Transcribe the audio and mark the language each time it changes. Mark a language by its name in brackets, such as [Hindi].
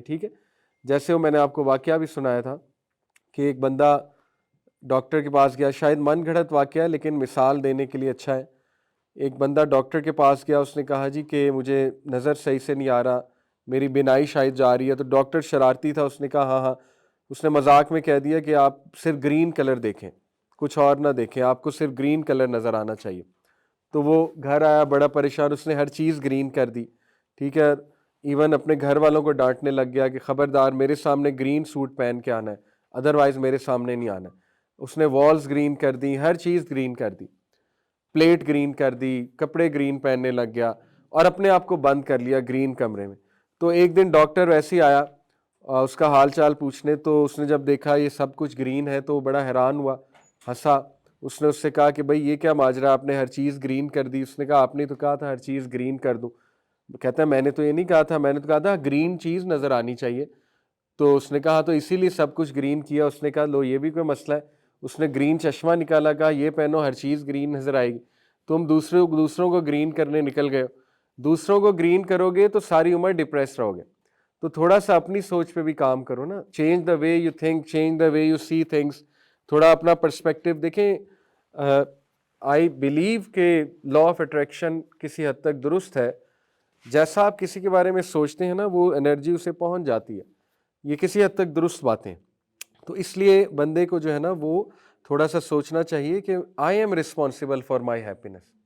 [Urdu] ٹھیک ہے، جیسے وہ میں نے آپ کو واقعہ بھی سنایا تھا کہ ایک بندہ ڈاکٹر کے پاس گیا، شاید من گھڑت واقعہ ہے لیکن مثال دینے کے لیے اچھا ہے. ایک بندہ ڈاکٹر کے پاس گیا، اس نے کہا جی کہ مجھے نظر صحیح سے نہیں آ رہا، میری بینائی شاید جا رہی ہے. تو ڈاکٹر شرارتی تھا، اس نے کہا ہاں ہاں. اس نے مذاق میں کہہ دیا کہ آپ صرف گرین کلر دیکھیں، کچھ اور نہ دیکھیں، آپ کو صرف گرین کلر نظر آنا چاہیے. تو وہ گھر آیا بڑا پریشان، اس نے ہر چیز گرین کر دی. ٹھیک ہے، ایون اپنے گھر والوں کو ڈانٹنے لگ گیا کہ خبردار میرے سامنے گرین سوٹ پہن کے آنا ہے، ادروائز میرے سامنے نہیں آنا. اس نے والز گرین کر دی، ہر چیز گرین کر دی، پلیٹ گرین کر دی، کپڑے گرین پہننے لگ گیا اور اپنے آپ کو بند کر لیا گرین کمرے میں. تو ایک دن ڈاکٹر ویسے ہی آیا اس کا حال چال پوچھنے، تو اس نے جب دیکھا یہ سب کچھ گرین ہے تو بڑا حیران ہوا، ہنسا. اس نے اس سے کہا کہ بھائی یہ کیا ماجرا، آپ نے ہر چیز گرین کر دی. اس نے کہا آپ نے تو کہا تھا ہر چیز گرین کر دوں. کہتا ہے میں نے تو یہ نہیں کہا تھا، میں نے تو کہا تھا گرین چیز نظر آنی چاہیے. تو اس نے کہا تو اسی لیے سب کچھ گرین کیا. اس نے کہا لو یہ بھی کوئی مسئلہ ہے. اس نے گرین چشمہ نکالا، کہا یہ پہنو ہر چیز گرین نظر آئے گی. تم دوسروں کو گرین کرنے نکل گئے ہو، دوسروں کو گرین کرو گے تو ساری عمر ڈپریس رہو گے. تو تھوڑا سا اپنی سوچ پہ بھی کام کرو نا. [English] Change the way you think, change the way you see things. [Urdu] تھوڑا اپنا پرسپیکٹو دیکھیں. [English] I believe [Urdu] کہ لا آف اٹریکشن کسی حد تک درست ہے. جیسا آپ کسی کے بارے میں سوچتے ہیں نا وہ انرجی اسے پہنچ جاتی ہے. یہ کسی حد تک درست باتیں. تو اس لیے بندے کو جو ہے نا وہ تھوڑا سا سوچنا چاہیے کہ [English] I am responsible for my happiness.